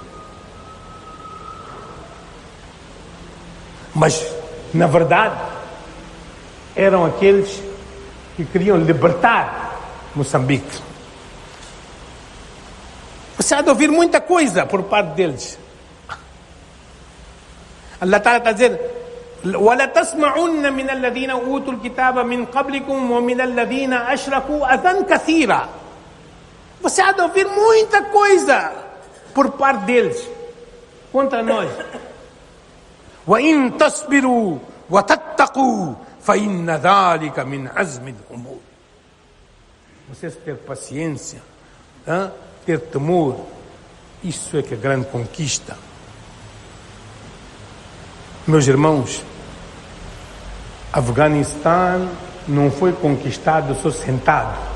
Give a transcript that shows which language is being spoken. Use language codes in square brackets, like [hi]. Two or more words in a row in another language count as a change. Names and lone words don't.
[pt] Mas, na verdade, eram aqueles que queriam libertar Moçambique. Você há de ouvir muita coisa por parte deles. [ar] الله تعالى [pt] está a dizer: [ar] وَلَا تَسْمَعُنَّ مِنَ الَّذِينَ أُوتُوا الْكِتَابَ مِنْ قَبْلِكُمْ وَمِنَ الَّذِينَ أَشْرَكُوا أَذًى كَثِيرًا. [pt] Você há de ouvir muita coisa por parte deles contra nós. [ar] وَإِن تَصْبِرُوا وَتَتَّقُوا فَإِنَّ ذَلِكَ مِنْ عَزْمِ الْأُمُورِ. [pt] Vocês ter paciência, ter temor, isso é que é grande conquista. Meus irmãos, Afeganistão não foi conquistado só sentado.